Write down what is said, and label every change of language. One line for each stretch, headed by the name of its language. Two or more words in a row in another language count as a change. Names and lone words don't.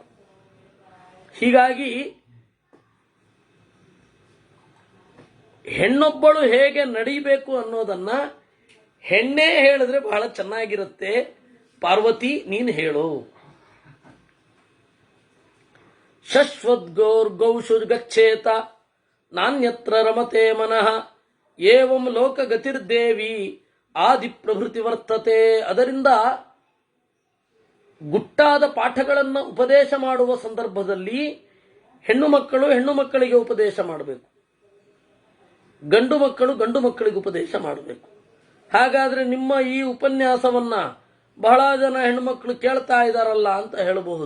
Kannada: ಹೀಗಾಗಿ ಹೆಣ್ಣೊಬ್ಬಳು ಹೇಗೆ ನಡೀಬೇಕು ಅನ್ನೋದನ್ನ ಹೆಣ್ಣೇ ಹೇಳಿದ್ರೆ ಬಹಳ ಚೆನ್ನಾಗಿರುತ್ತೆ. ಪಾರ್ವತಿ ನೀನು ಹೇಳು.
Sanskrit: ಶಶ್ವದ್ಗೌರ್ಗೌಷುರ್ಗಚ್ಚೇತ ನಾನ್ಯತ್ರ ರಮತೆ ಮನಃ ಏವಂ ಲೋಕಗತಿರ್ದೇವಿ ಆದಿ ಪ್ರಭೃತಿ ವರ್ತತೆ.
Kannada: ಅದರಿಂದ ಗುಟ್ಟಾದ ಪಾಠಗಳನ್ನು ಉಪದೇಶ ಮಾಡುವ ಸಂದರ್ಭದಲ್ಲಿ ಹೆಣ್ಣು ಮಕ್ಕಳಿಗೆ ಉಪದೇಶ ಮಾಡಬೇಕು, ಗಂಡು ಮಕ್ಕಳಿಗೆ ಉಪದೇಶ ಮಾಡಬೇಕು. ಹಾಗಾದ್ರೆ ನಿಮ್ಮ ಈ ಉಪನ್ಯಾಸವನ್ನ ಬಹಳ ಜನ ಹೆಣ್ಣು ಮಕ್ಕಳು ಕೇಳ್ತಾ ಇದ್ದಾರಲ್ಲ ಅಂತ ಹೇಳಬಹುದು.